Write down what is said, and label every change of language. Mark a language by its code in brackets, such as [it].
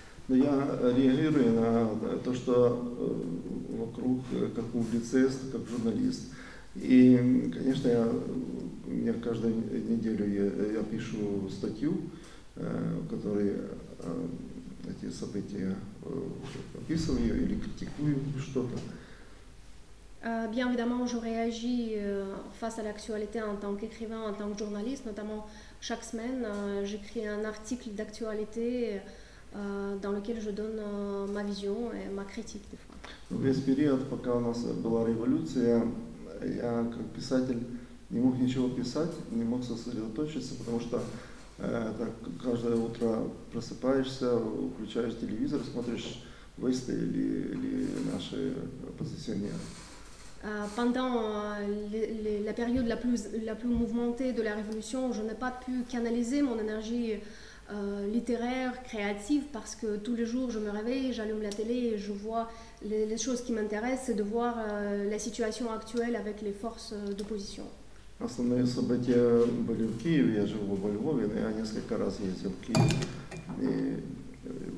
[ru] Но я реагирую на то, что вокруг, как публицист, как журналист. И, конечно, у меня каждую неделю я пишу статью, в которой эти события описываю или критикую что-то. [fr] Bien évidemment, je réagis face à l'actualité en tant qu'écrivain, en tant que journaliste. Notamment, chaque semaine, j'écris un article d'actualité dans lequel je donne ma vision et ma critique des fois. [ru] Весь период, пока у нас была революция, я как писатель не мог ничего писать, не мог сосредоточиться, потому что каждое утро просыпаешься, включаешь телевизор, смотришь Вести или наши оппозиционеры. [fr] Pendant la période la plus mouvementée de la Révolution, je n'ai pas pu canaliser mon énergie littéraire, créative, parce que tous les jours je me réveille, j'allume la télé et je vois les choses qui m'intéressent, c'est de voir la situation actuelle avec les forces d'opposition. [ru] Основные события были в Киеве, я живу во Львове, но я несколько раз ездил в Киев. И